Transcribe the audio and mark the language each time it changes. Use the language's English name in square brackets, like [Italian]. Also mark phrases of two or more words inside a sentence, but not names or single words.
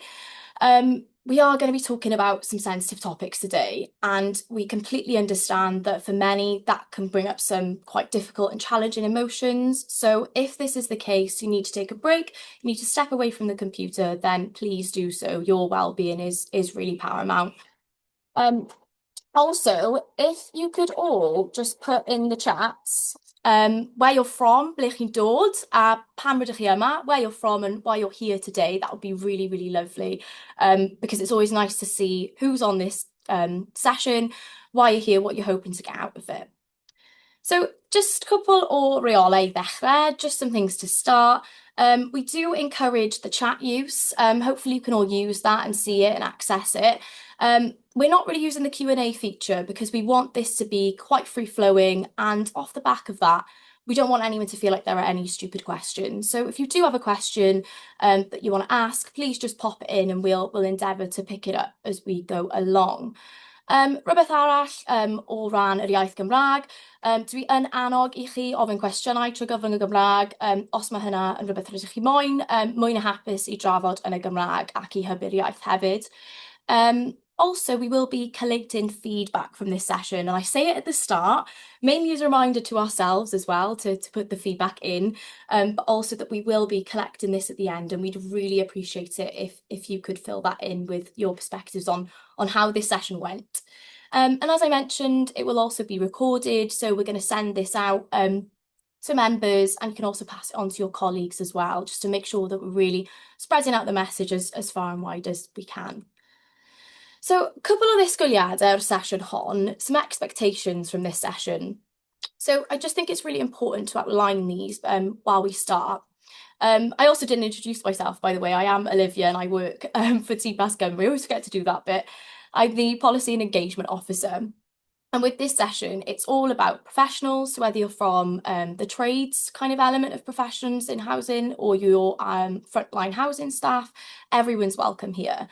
[English] We are going to be talking about some sensitive topics today, and we completely understand that for many that can bring up some quite difficult and challenging emotions. So if this is the case, you need to take a break, you need to step away from the computer, then please do so. Your well-being is really paramount. Also, if you could all just put in the chats where you're from, [Welsh] ble chi'n dod, a pam rydych chi yma, [English] where you're from and why you're here today, that would be really, really lovely. Because it's always nice to see who's on this session, why you're here, what you're hoping to get out of it. So just a couple [Welsh] o reolau I ddechrau, [English] just some things to start. We do encourage the chat use. Hopefully you can all use that and see it and access it. We're not really using the Q&A feature because we want this to be quite free-flowing, and off the back of that, we don't want anyone to feel like there are any stupid questions. So if you do have a question that you want to ask, please just pop it in and we'll endeavour to pick it up as we go along. [Welsh] Rhywbeth arall o ran yr iaith Gymraeg, dwi yn annog i chi ofyn cwestiynau trwy gyfrwng y Gymraeg, os mae hynna yn rhywbeth rydych chi moyn, mwy na hapus i drafod yn y Gymraeg ac i hybu'r iaith hefyd. [English] Also, we will be collating feedback from this session, and I say it at the start, mainly as a reminder to ourselves as well to put the feedback in, but also that we will be collecting this at the end, and we'd really appreciate it if you could fill that in with your perspectives on how this session went. And as I mentioned, it will also be recorded, so we're going to send this out to members, and you can also pass it on to your colleagues as well, just to make sure that we're really spreading out the message as far and wide as we can. So, a couple of [Welsh] ddisgwyliadau o'r session hon, [English] some expectations from this session. So I just think it's really important to outline these while we start. I also didn't introduce myself, by the way. I am Olivia and I work for TPAS Cymru. I always forget to do that bit. I'm the Policy and Engagement Officer. And with this session, it's all about professionals, whether you're from the trades kind of element of professions in housing or your frontline housing staff, everyone's welcome here.